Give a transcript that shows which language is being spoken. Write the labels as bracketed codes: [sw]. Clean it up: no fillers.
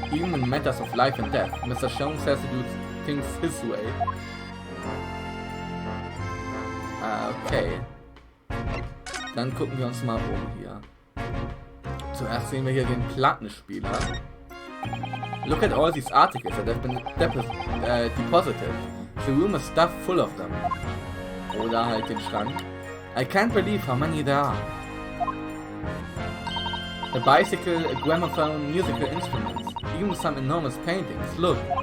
[en] Even in matters of life and death, Mr. Jones has to do things his way. Okay. [de] Dann gucken wir uns mal um hier. Zuerst sehen wir hier den Plattenspieler. [en] Look at all these articles that have been deposited. The room is stuffed full of them. [de] Oder halt den Schrank. [en] I can't believe how many there are. A bicycle, a gramophone, musical instruments, even some enormous paintings. Look!